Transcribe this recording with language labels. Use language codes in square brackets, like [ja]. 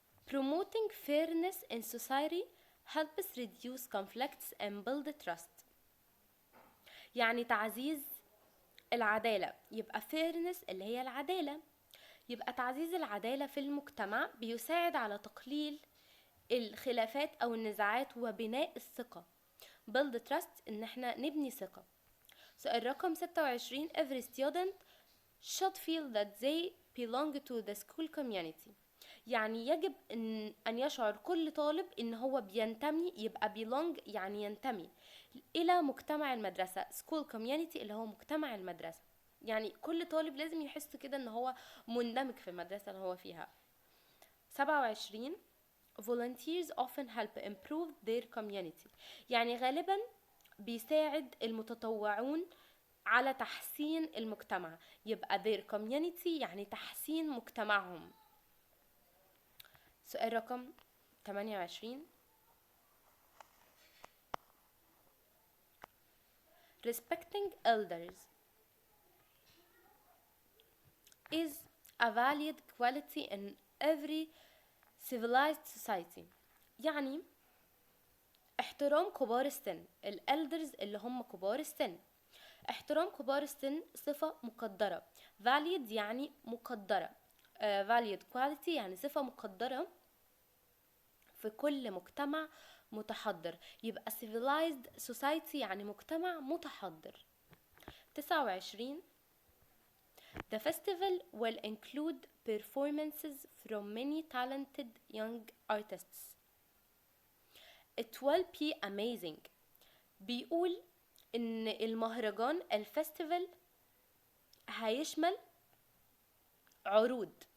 [en] Promoting fairness in society helps reduce conflicts and build trust. [ar] يعني تعزيز العدالة. يبقى fairness اللي هي العدالة. يبقى تعزيز العدالة في المجتمع بيساعد على تقليل الخلافات أو النزاعات وبناء الثقة. [en] build trust [ar] إن احنا نبني ثقة. سؤال رقم 26. [en] Every student should feel that they belong to the school community. [ar] يعني يجب أن يشعر كل طالب إن هو بينتمي. يبقى belong يعني ينتمي إلى مجتمع المدرسة. [en] school community [ar] اللي هو مجتمع المدرسة. يعني كل طالب لازم يحس كده إن هو مندمج في المدرسة اللي هو فيها. 27. [en] Volunteers often help improve their community. [ar] يعني غالبا بيساعد المتطوعون على تحسين المجتمع. يبقى [en] their community [ar] يعني تحسين مجتمعهم. سؤال رقم 28. [en] Respecting elders is a valued quality in every civilized society. [ar] يعني احترام كبار السن. الالدرز اللي هم كبار السن. احترام كبار السن صفة مقدرة. valued يعني مقدرة. [en] valued quality [ar] يعني صفة مقدرة في كل مجتمع متحضر. يبقى [en] civilized society [ar] يعني مجتمع متحضر. 29. [en] The festival will include performances from many talented young artists. It will be amazing. [ar] بيقول ان المهرجان الفestival هيشمل عروض.